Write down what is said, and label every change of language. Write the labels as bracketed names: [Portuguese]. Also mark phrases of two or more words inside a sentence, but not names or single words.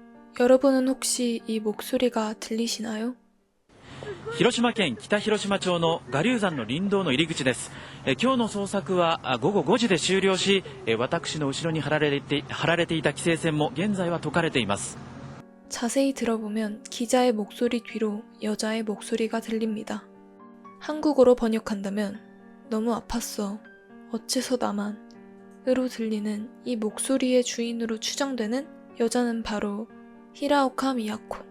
[Korean] 여러분은 혹시 이 목소리가 들리시나요? [Japanese] 広島県北広島町の我流山の林道の入り口です。今日の捜索は午後5時で終了し、私の後ろに張られていた規制線も現在は解かれています。 [Korean] 자세히 들어보면 기자의 목소리 뒤로 여자의 목소리가 들립니다. 한국어로 번역한다면 너무 아팠어. 어째서 나만? 으로 들리는 이 목소리의 주인으로 추정되는 여자는 바로 히라오카 미야코.